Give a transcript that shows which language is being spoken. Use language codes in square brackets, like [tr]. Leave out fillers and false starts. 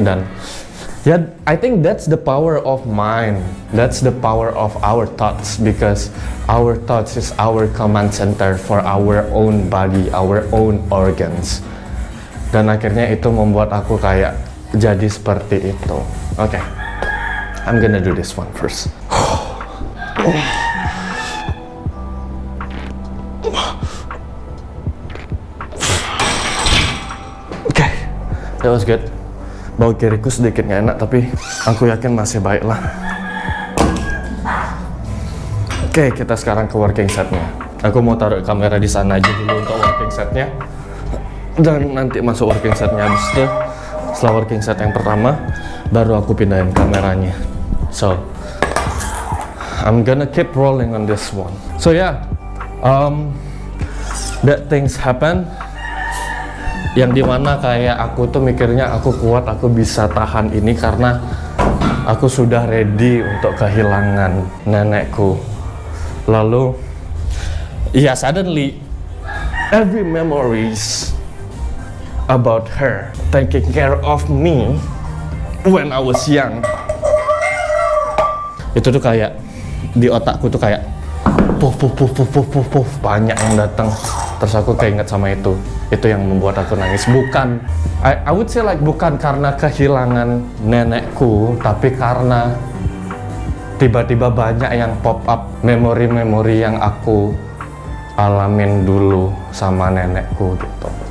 [id] Dan ya, [en] I think that's the power of mind, that's the power of our thoughts, because our thoughts is our command center for our own body, our own organs. [id] Dan akhirnya itu membuat aku kayak jadi seperti itu. [en] Oke, I'm gonna do this one first. Oke, that was good. [id] Bau kiriku sedikit nggak enak, tapi aku yakin masih baik lah. Oke, kita sekarang ke working setnya. Aku mau taruh kamera di sana aja dulu untuk working setnya, dan nanti masuk working setnya. Habis itu setelah working set yang pertama baru aku pindahin kameranya. [en] So I'm gonna keep rolling on this one. So yeah, that things happen, [id] yang dimana kayak aku tuh mikirnya aku kuat, aku bisa tahan ini karena aku sudah ready untuk kehilangan nenekku. Lalu ya [en] suddenly every memories about her taking care of me when I was young, [id] itu tuh kayak di otakku tuh kayak puff, banyak yang datang. Terus aku keinget sama itu yang membuat aku nangis. Bukan, [en] I would say like [id] bukan karena kehilangan nenekku, tapi karena tiba-tiba banyak yang pop up memori-memori yang aku alamin dulu sama nenekku gitu.